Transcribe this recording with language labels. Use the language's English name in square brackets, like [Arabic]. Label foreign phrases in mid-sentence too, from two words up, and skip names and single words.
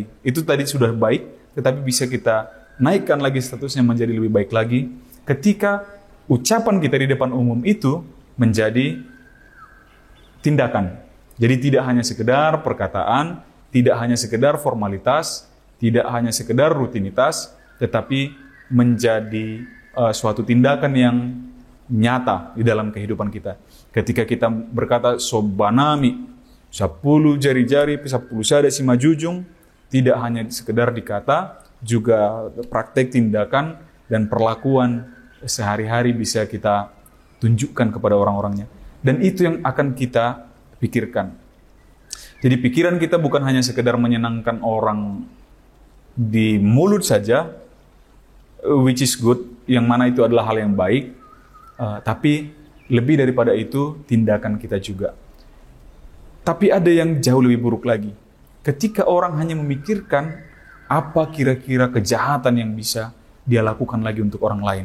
[Indonesian] Itu tadi sudah baik, tetapi bisa kita naikkan lagi statusnya menjadi lebih baik lagi ketika ucapan kita di depan umum itu menjadi tindakan. Jadi tidak hanya sekedar perkataan, tidak hanya sekedar formalitas, tidak hanya sekedar rutinitas, tetapi menjadi suatu tindakan yang nyata di dalam kehidupan kita. Ketika kita berkata sobanami, 10 jari-jari, 10 sada si majujung, tidak hanya sekedar dikata, juga praktek tindakan dan perlakuan sehari-hari bisa kita tunjukkan kepada orang-orangnya. Dan itu yang akan kita pikirkan. Jadi pikiran kita bukan hanya sekedar menyenangkan orang di mulut saja, [English] which is good, [Indonesian] yang mana itu adalah hal yang baik, tapi lebih daripada itu tindakan kita juga. Tapi ada yang jauh lebih buruk lagi. Ketika orang hanya memikirkan apa kira-kira kejahatan yang bisa dia lakukan lagi untuk orang lain.